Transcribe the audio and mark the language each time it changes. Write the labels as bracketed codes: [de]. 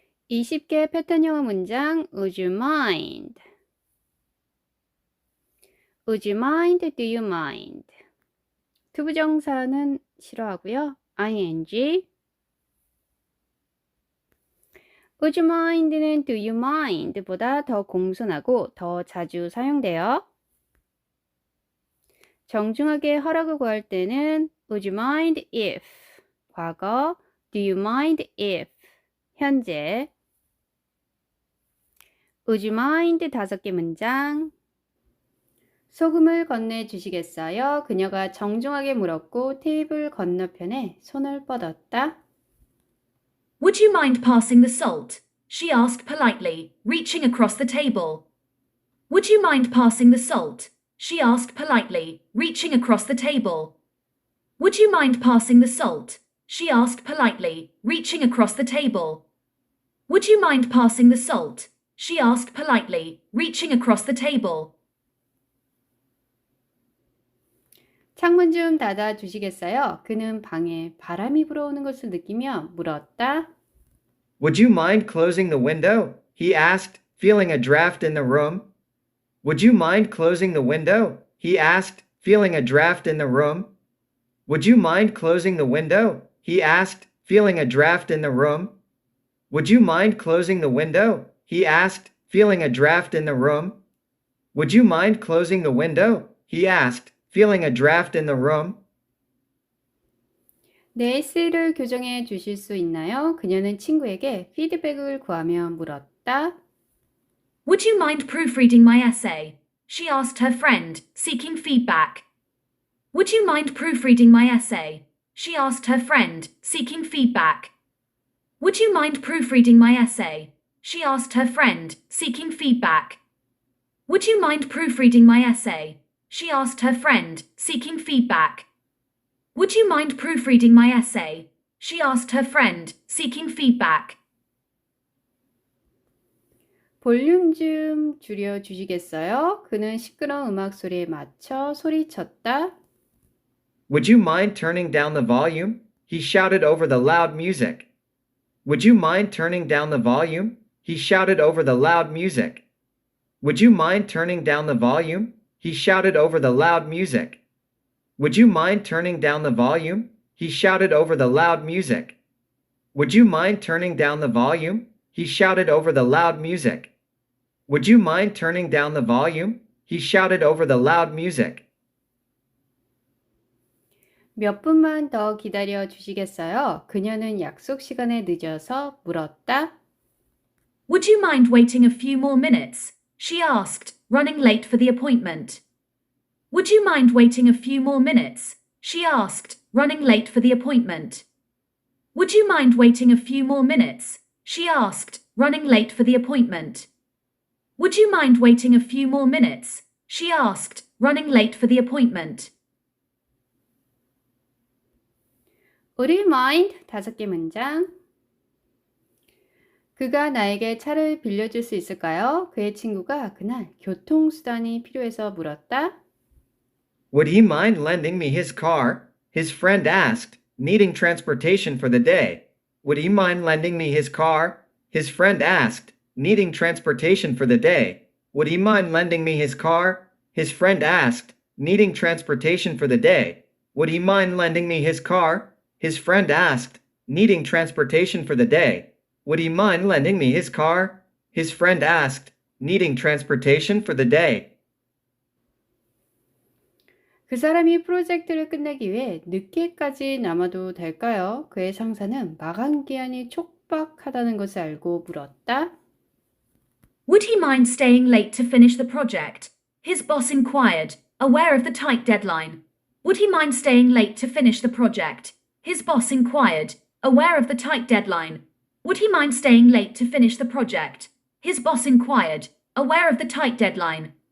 [ko] 20개 패턴 영어 문장 [en] Would you mind? Would you mind? Do you mind? [ko] 투부정사는 싫어하고요. ing [en] Would you mind [ko] 는 [en] do you mind [ko] 보다 더 공손하고 더 자주 사용돼요. 정중하게 허락을 구할 때는 [en] Would you mind if [ko] 과거 [en] Do you mind if [ko] 현재 [en] Would you mind [ko] 5개 문장 소금을 건네주시겠어요? 그녀가 정중하게 물었고 테이블 건너편에 손을 뻗었다. [en] Would you mind passing the salt? She asked politely, reaching across the table. Would you mind passing the salt? She asked politely, reaching across the table. Would you mind passing the salt? She asked politely, reaching across the table. Would you mind passing the salt? She asked politely, reaching across the table. [ko] 창문 좀 닫아주시겠어요? 그는 방에 바람이 불어오는 것을 느끼며 물었다. [en] Would you mind closing the window? He asked, feeling a draft in the room. Would you mind closing the window? He asked, feeling a draft in the room. Would you mind closing the window? He asked, feeling a draft in the room. Would you mind closing the window? He asked, feeling a draft in the room. Would you mind closing the window? He asked, feeling a draft in the room. [ko] 내 에세이를 교정해 주실 수 있나요? 그녀는 친구에게 피드백을 구하며 물었다. [en] Would you mind proofreading my essay? She asked her friend, seeking feedback. Would you mind proofreading my essay? She asked her friend, seeking feedback. Would you mind proofreading my essay? She asked her friend, seeking feedback. Would you mind proofreading my essay? She asked her friend, seeking feedback. Would you mind proofreading my essay? She asked her friend, seeking feedback. [ko] 볼륨 좀 줄여 주시겠어요? 그는 시끄러운 음악 소리에 맞춰 소리쳤다. [en] Would you mind turning down the volume? He shouted over the loud music. Would you mind turning down the volume? He shouted over the loud music. Would you mind turning down the volume? He shouted over the loud music. Would you mind turning down the volume? He shouted over the loud music. Would you mind turning down the volume? He shouted over the loud music. Would you mind turning down the volume? He shouted over the loud music. [ko] 몇 분만 더 기다려 주시겠어요? 그녀는 약속 시간에 늦어서 물었다. [en] Would you mind waiting a few more minutes? She asked, running late for the appointment. Would you mind waiting a few more minutes? She asked, running late for the appointment. Would you mind waiting a few more minutes? She asked, running late for the appointment. Would you mind waiting a few more minutes? She asked, running late for the appointment. Would you mind? [ko] 5개 문장. 그가 나에게 차를 빌려줄 수 있을까요? 그의 친구가 그날 교통수단이 필요해서 물었다. [en] Would he mind lending me his car? His friend asked, needing transportation for the day. Would he mind lending me his car? His friend asked, needing transportation for the day. Would he mind lending me his car? His friend asked, needing transportation for the day. Would he mind lending me his car? His friend asked, needing transportation for the day. Would he mind lending me his car? His friend asked, needing transportation for the day. [ko] 그 사람이 프로젝트를 끝내기 위해 늦게까지 남아도 될까요? 그의 상사는 마감 기한이 촉박하다는 것을 알고 물었다. [en] Would he mind staying late to finish the project? His boss inquired, aware of the tight deadline. Would he mind staying late to finish the project? His boss inquired, aware of the tight deadline. Would he mind staying late to finish the project? His boss inquired, aware of the tight deadline.